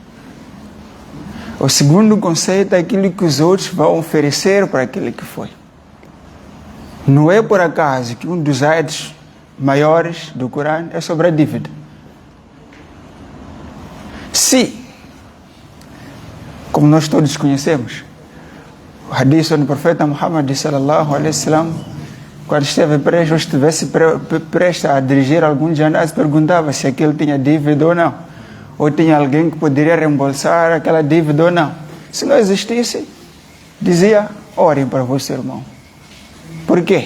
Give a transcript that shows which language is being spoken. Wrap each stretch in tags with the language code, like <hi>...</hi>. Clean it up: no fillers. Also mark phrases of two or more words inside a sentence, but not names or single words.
<pt>O segundo conceito é aquilo que os outros vão oferecer para aquele que foi. Não é por acaso que um dos ayats maiores do Corão é sobre a dívida. Se, como nós todos conhecemos, o hadith do profeta Muhammad</pt> <ar>صلى الله عليه وسلم,</ar> <pt>quando esteve preso ou estivesse prestes a dirigir algum janaz, perguntava se aquele tinha dívida ou não, ou tinha alguém que poderia reembolsar aquela dívida ou não. Se não existisse, dizia, orem para vosso irmão. Por quê?</pt>